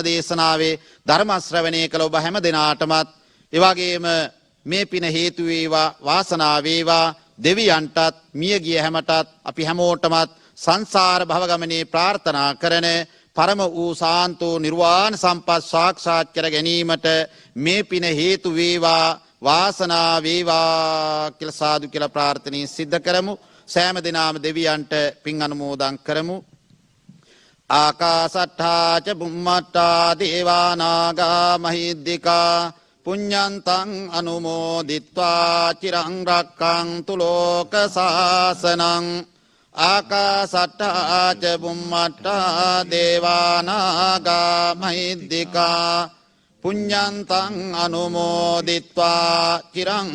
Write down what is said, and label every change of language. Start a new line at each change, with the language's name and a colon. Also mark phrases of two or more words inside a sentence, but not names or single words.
Sinhala: දේශනාවේ ධර්ම ශ්‍රවණය කළ ඔබ හැම දිනාටමත් ඒ වගේම මේ පින හේතු වේවා වාසනාව වේවා දෙවියන්ටත් මියගිය හැමටත් අපි හැමෝටමත් සංසාර භව ගමනේ ප්‍රාර්ථනා කරන පරම වූ සාන්තෝ නිර්වාණ සම්පත් සාක්ෂාත් කර ගැනීමට මේ පින හේතු වේවා වාසනාව වේවා කියලා සාදු කියලා ප්‍රාර්ථනා සිද්ධ කරමු. සෑම දිනම දෙවියන්ට පින් අනුමෝදන් කරමු.
Pali: ආකාසට්ඨා ච බුම්මට්ඨා දේවා නාග මහිද්దికා පුඤ්ඤන්තං අනුමෝදිත්වා චිරං රක්ඛන්තු ලෝක සාසනං ආකාසට්ඨා ච බුම්මට්ඨා දේවා නාග මහිද්దికා පුඤ්ඤන්තං අනුමෝදිත්වා චිරං